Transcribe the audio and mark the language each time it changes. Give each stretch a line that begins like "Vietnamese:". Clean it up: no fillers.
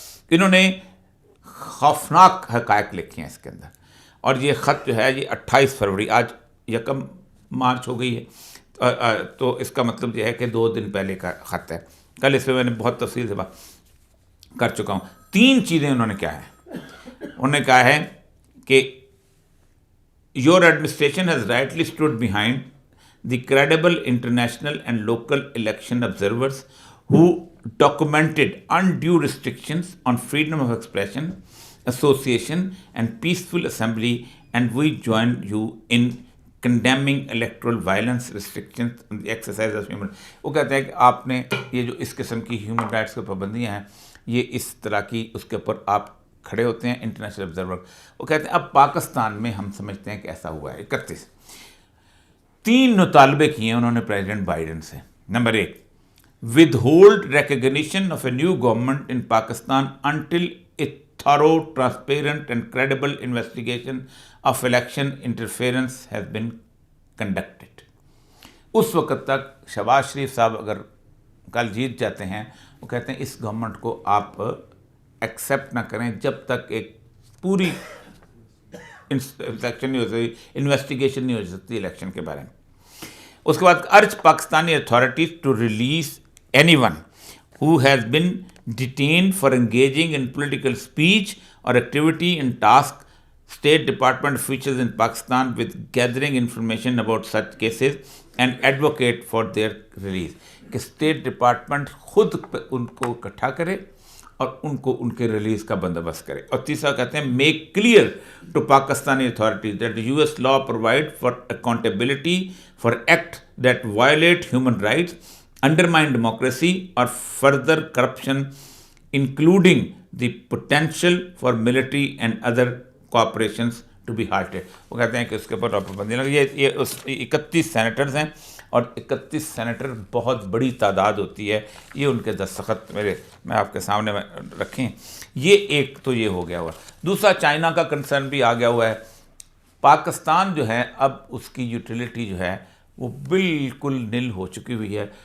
Urdu: انہوں نے خوفناک حقائق لکھے ہیں اس کے اندر. اور یہ خط جو ہے یہ 28 فروری، آج 1 مارچ ہو گئی ہے، تو اس کا مطلب یہ ہے کہ 2 دن پہلے کا خط ہے. کل اس پہ میں نے بہت تفصیل سے بات کر چکا ہوں. 3 چیزیں انہوں نے کہا ہے. انہوں نے کہا ہے کہ
English: your administration has rightly stood behind the credible international and local election observers who documented undue restrictions on freedom of expression, association and peaceful assembly, and we join you in condemning electoral violence, restrictions on the exercise of human.
Urdu: وہ کہتے ہیں کہ آپ نے یہ جو اس قسم کی ہیومن رائٹس کی پابندیاں ہیں یہ اس طرح کی اس کے اوپر آپ کھڑے ہوتے ہیں انٹرنیشنل آبزرور. وہ کہتے ہیں اب پاکستان میں ہم سمجھتے ہیں کہ ایسا ہوا ہے. 3 مطالبے کیے ہیں انہوں نے پریزیڈنٹ بائیڈن سے.
English: Number 1، withhold recognition of a new government in Pakistan until a thorough, transparent and credible investigation of election interference has been conducted.
Urdu: اس وقت تک شہباز شریف صاحب اگر کل جیت جاتے ہیں وہ کہتے ہیں اس گورنمنٹ کو آپ ایکسیپٹ نہ کریں جب تک ایک پوری انسپیکشن نہیں ہو سکتی، انویسٹیگیشن نہیں ہو سکتی الیکشن کے بارے میں.
English: اس کے بعد urge Pakistani authorities to release anyone who has been detained for engaging in political speech اور activity in task State Department features in Pakistan with gathering information about such cases and advocate for their release.
Urdu: کہ state department خود ان کو اکٹھا کرے اور ان کو ان کے release کا بندوبست کرے. اور تیسرا کہتے ہیں
English: Make clear to Pakistani authorities that US law provide for accountability for acts that violate human rights undermine democracy or further corruption, including the potential for military and other cooperations to be halted.
Urdu: وہ کہتے ہیں کہ اس کے اوپر پابندی لگی. یہ 31 senators ہیں اور 31 سینیٹر بہت بڑی تعداد ہوتی ہے. یہ ان کے دستخط میں آپ کے سامنے رکھیں. یہ ایک تو یہ ہو گیا ہوا. دوسرا چائنا کا کنسرن بھی آ گیا ہوا ہے. پاکستان جو ہے اب اس کی یوٹیلیٹی جو ہے وہ بالکل نل ہو چکی ہوئی ہے.